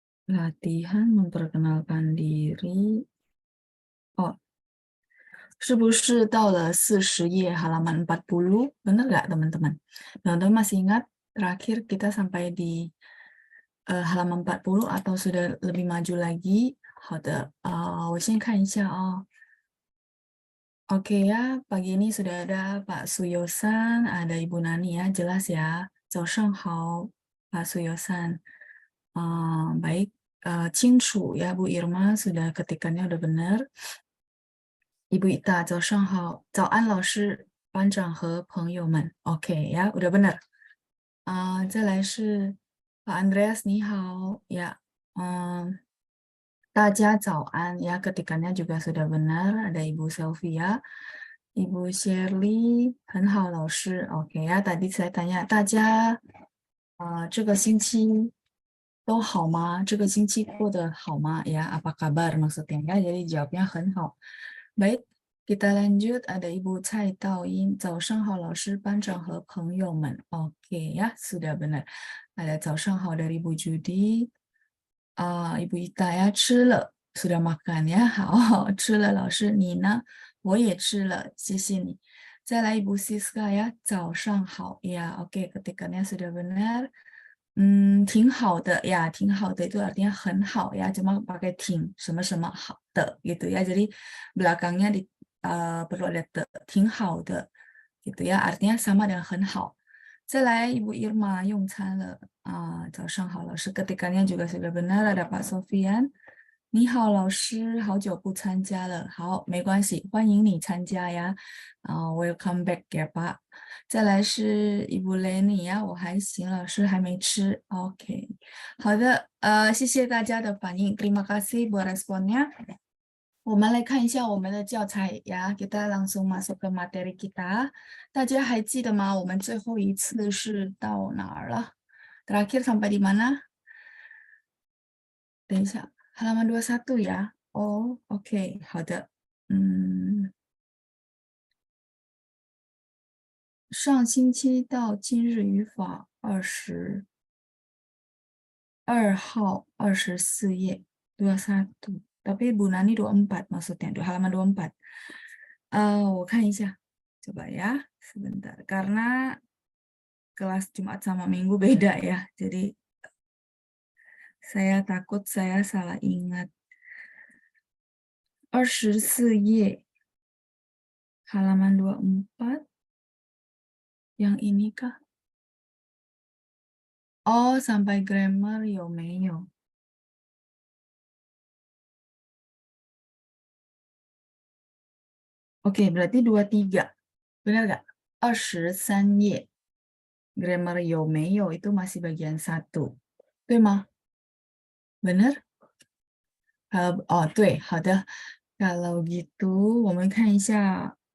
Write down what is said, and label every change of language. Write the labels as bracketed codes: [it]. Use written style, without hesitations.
[id] Latihan memperkenalkan diri. [zh] Oh, 是不是到了40页 [id] halaman 40? Benar nggak teman-teman? Teman-teman masih ingat terakhir kita sampai di halaman 40 atau sudah lebih maju lagi? [zh] 好的，我先看一下啊。 [id] Oke ya, pagi ini sudah ada Pak Suyosan, ada Ibu Nani ya, jelas ya. [zh] 早上好, Pak Suyosan. [id] Baik, [zh] 清楚 [id] ya Bu Irma, sudah ketikannya udah benar. [zh] Ibu Ita, 早上好，早安老师、班长和朋友们。 [id] OK ya, udah benar. [zh] 再来是Pak Andreas, 你好ya. 大家早安 [id] ya, ketikannya juga sudah benar. Ada Ibu Sylvia, Ibu Shirley, [zh] 很好老师。 [id] OK ya, tadi saya tanya [zh] 大家这个星期都好吗？这个星期过得好吗？ [id] Ya, apa kabar maksudnya ya? Jadi jawabnya 很好。 Baik, kita lanjut. [zh] Ada Ibu Cai Taoyin, 早上好老师、班长和朋友们。 [id] OK ya, sudah benar. Ada 早上好 dari Ibu Judy. Ibu Ita ya, 吃了 sudah makan ya. [zh] 好，吃了老师，你呢？我也吃了，谢谢你。再来 [id] Ibu Siska ya, 早上好 ya. Oke, ketikannya sudah benar. 挺好的 ya, 挺好的 itu artinya 很好 ya, cuma pakai 挺什么什么好的gitu ya. Jadi belakangnya perlu ada 的，挺好的 gitu ya, artinya sama dengan 很好。再来 Ibu Irma [zh] 用餐了早上好老师 [id] ketikannya juga sudah benar, ada Pak Sofian。 [zh] 你好老师，好久不参加了。好，没关系，欢迎你参加呀。 [en] Welcome back 呀吧。 [zh] 再来是Ibu Lenny 呀，我还行，老师还没吃。 OK，好的，谢谢大家的反应， [id] terima kasih buat responnya。 [zh] 我们来看一下我们的教材呀， [id] kita langsung masuk ke materi kita。 [zh] 大家还记得吗？我们最后一次是到哪儿了？ [id] Terakhir sampai di mana？ [zh] 等一下， [id] halaman 21 ya。 [zh] 哦，OK，好的。上星期到今日语法22号24页 21. [id] Tapi Bu Nani 24 maksudnya, halaman 24. [zh] 我看一下， [id] coba ya, sebentar. Karena kelas Jumat sama Minggu beda ya, jadi saya takut saya salah ingat. [zh] 24页 [id] halaman 24, yang ini kah? Oh, sampai grammar 有没有? Oke, berarti 23. Benar nggak? 23页 grammar 有没有 itu masih bagian 1. [zh] 对吗？ [id] Benar? [zh] 对，好的。 [id] Kalau gitu, [zh] 我们看一下